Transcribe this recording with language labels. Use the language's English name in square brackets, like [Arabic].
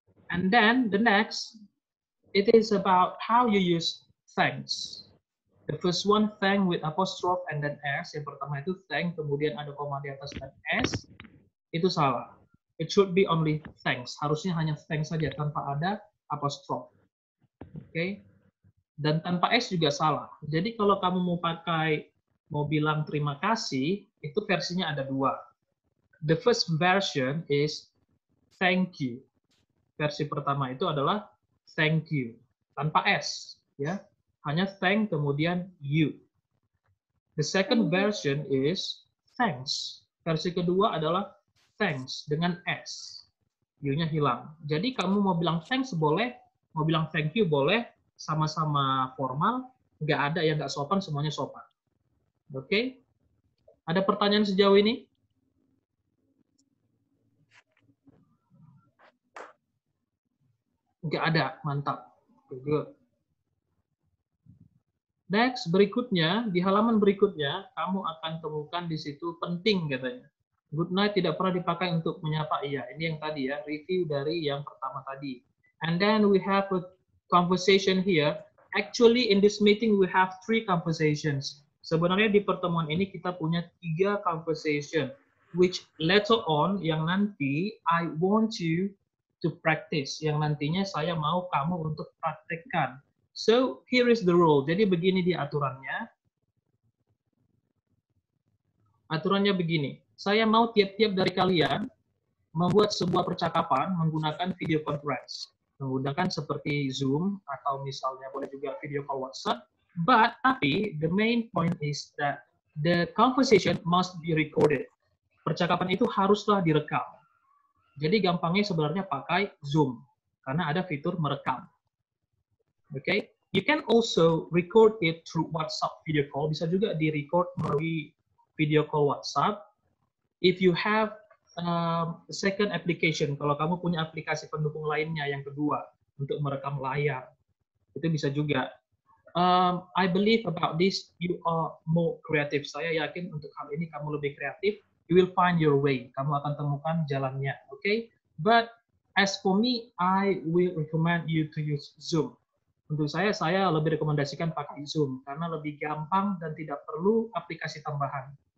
[English] And then the next, it is about how you use thanks. The first one, thank with apostrophe and then s. [Indonesian] Yang pertama itu thank, kemudian ada koma di atas dan s. Itu salah. [English] It should be only thanks. [Indonesian] Harusnya hanya thanks saja tanpa ada apostrophe. Oke. Dan tanpa s juga salah. Jadi kalau kamu mau bilang terima kasih, itu versinya ada dua. [English] The first version is thank you. [Indonesian] Versi pertama itu adalah thank you tanpa s, ya. Hanya thank kemudian you. [English] The second version is thanks. [Indonesian] Versi kedua adalah thanks dengan s. U-nya hilang. Jadi kamu mau bilang thanks boleh, mau bilang thank you boleh, sama-sama formal, nggak ada yang nggak sopan, semuanya sopan. Oke? Ada pertanyaan sejauh ini? Nggak ada, mantap. Good. Next, berikutnya, di halaman berikutnya, kamu akan temukan di situ penting katanya. Good night tidak pernah dipakai untuk menyapa iya. Ini yang tadi ya, review dari yang pertama tadi. [English] And then we have a conversation here. Actually, in this meeting, we have 3 conversations. [Indonesian] Sebenarnya di pertemuan ini kita punya 3 conversation, [English] which later on, [Indonesian] yang nanti, [English] I want you to practice, [Indonesian] yang nantinya saya mau kamu untuk praktekkan. [English] So, here is the rule. [Indonesian] Jadi begini di aturannya. Aturannya begini. Saya mau tiap-tiap dari kalian membuat sebuah percakapan menggunakan video conference. Menggunakan seperti Zoom, atau misalnya boleh juga video call WhatsApp. [English] Tapi, the main point is that the conversation must be recorded. [Indonesian] Percakapan itu haruslah direkam. Jadi gampangnya sebenarnya pakai Zoom, karena ada fitur merekam. [English] Okay? You can also record it through WhatsApp video call. [Indonesian] Bisa juga di-record melalui video call WhatsApp. [English] If you have second application, [Indonesian] kalau kamu punya aplikasi pendukung lainnya yang kedua untuk merekam layar, itu bisa juga. [English] I believe about this, you are more creative. [Indonesian] Saya yakin untuk hal ini kamu lebih kreatif. [English] You will find your way. [Indonesian] Kamu akan temukan jalannya, okay? [English] But as for me, I will recommend you to use Zoom. [Indonesian] Untuk saya lebih rekomendasikan pakai Zoom karena lebih gampang dan tidak perlu aplikasi tambahan.